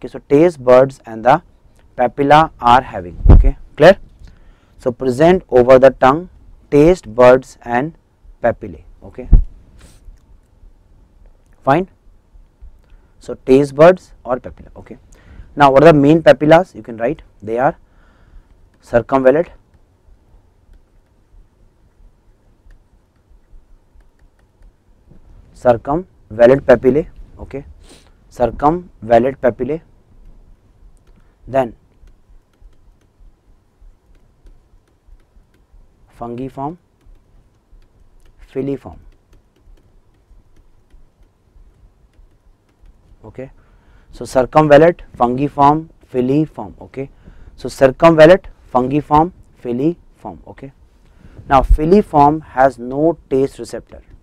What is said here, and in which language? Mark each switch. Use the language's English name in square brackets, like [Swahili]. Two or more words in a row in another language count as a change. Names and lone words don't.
[English] So taste buds and the papilla are having. Okay. Clear? So present over the tongue, taste buds and papillae. Okay. Fine. So taste buds or papilla. Okay. Now what are the main papillas? You can write. They are circumvallate, papillae. Okay. Circumvallate papillae. Then fungiform, filiform. Okay. So circumvallate, fungiform, filiform. Okay. So circumvallate, fungiform, filiform. Okay. Now filiform has no taste receptor.